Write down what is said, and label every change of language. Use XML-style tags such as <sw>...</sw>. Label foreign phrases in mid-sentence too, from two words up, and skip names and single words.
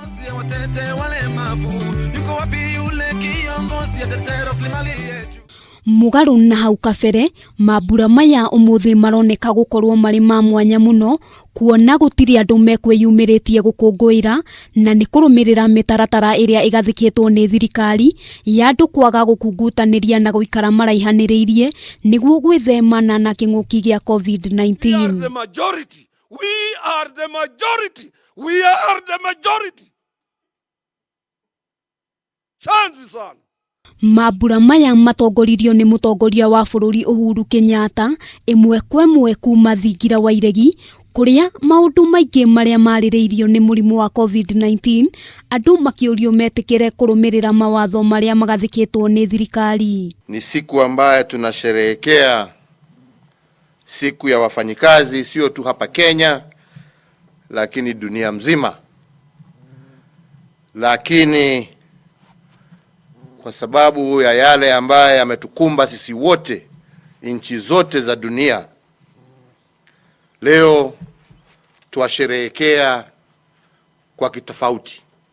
<ki>Mugaru nahau kabere Mambura maya umuthi maroneka gukorwo mari ma mwanya muno kuona gutiri andu mekwiyumiritie gukunguira na ni kurumirira mitaratara iria igathikitwo ni thirikari ya andu kwaga gukungutaniria na guikara maraihaniriirie niguo gwithemana na kinguki gia COVID-19.</ki> <en>We are the majority. Chances are.</en> <ki>Mambura maya matongoririo ni mutongoria wa bururi Uhuru Kenyatta imwe kwa imwe kuuma thingira wa Iregi kuria maundu maingi maria maririirio ni murimu wa COVID-19 andu makiurio metikire kurumirira mawatho maria magathikitwo ni thirikari.</ki> <sw>Ni siku ambayo tunasherehekea siku ya wafanyikazi, sio tu hapa Kenya lakini dunia mzima. Lakini kwa sababu ya yale ambaye yametukumba sisi wote nchi zote za dunia, leo tuwasherehekea kwa kitofauti,</sw>